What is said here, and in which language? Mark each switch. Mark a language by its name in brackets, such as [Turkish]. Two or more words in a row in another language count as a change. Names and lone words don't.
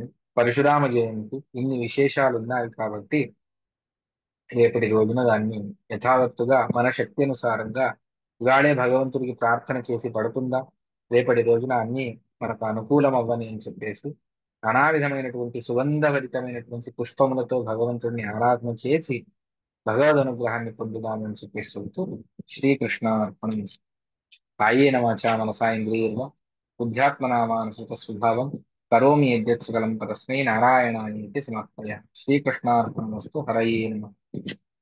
[Telugu] పరశురామ జయంతి ఇన్ని విశేషాలు ఉన్నాయి కాబట్టి రేపటి రోజున దాన్ని యథావత్తుగా మన శక్తి అనుసారంగా ఇవాళే భగవంతుడికి ప్రార్థన చేసి పడుతుందా, రేపటి రోజున అన్ని మనకు అనుకూలం అవ్వని అని చెప్పేసి నానా విధమైనటువంటి సుగంధభరితమైనటువంటి పుష్పములతో భగవంతుడిని ఆరాధన చేసి భగవద్ అనుగ్రహాన్ని పొందుదామని చెప్పేసి చెబుతూ శ్రీకృష్ణ అర్పణం. [Sanskrit] कायेन वाचा मनसा इन्द्रियैर्व बुद्ध्यात्मना मानसिक स्वभावं करोमि यद्यत् सकलं परस्मै नारायणाय इति समर्पय श्रीकृष्णार्पणमस्तु हरये नमः।